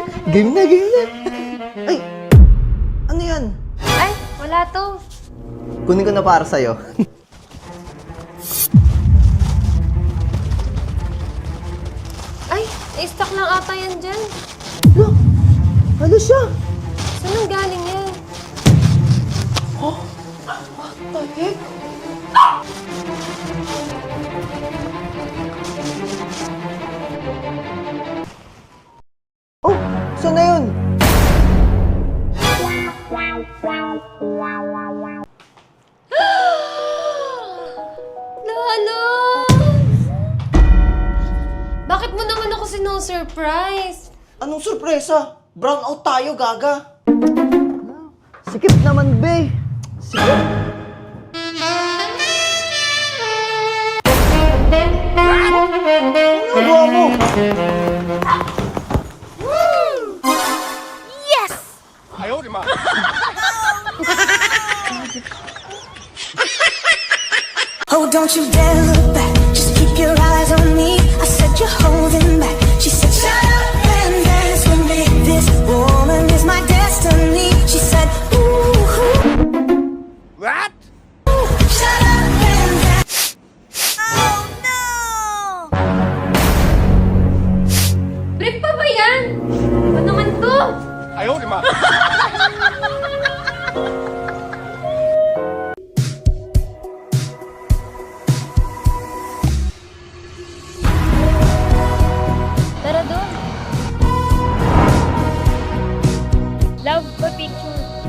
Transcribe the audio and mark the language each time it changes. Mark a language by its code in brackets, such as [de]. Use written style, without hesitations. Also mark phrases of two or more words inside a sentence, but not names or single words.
[tl] Game na, game na. Ay, ano yan? Ay, wala to. Kunin ko na para sa'yo. Ay, na-stock lang ata yan dyan. Look, ano siya? Saan ang galing yan? [en] What the heck? [tl] Oh, saan na yun? Lalo! Bakit mo naman ako sino-surprise? Anong sorpresa? [en] Brown out [tl] tayo, gaga. Sikip naman, be. Sikip. Ano gawa mo? [en] Oh, don't you dare look back. Just keep your eyes on me. I said you're holding back. She said, shut up and dance with me. This woman is my destiny. She said, ooh. What? Shut up and dance. Oh, no. [tl] Brick pa ba yan? Ano naman to? [zh] 哎呦我的妈！ [tl] Tara doon. Love pa picture.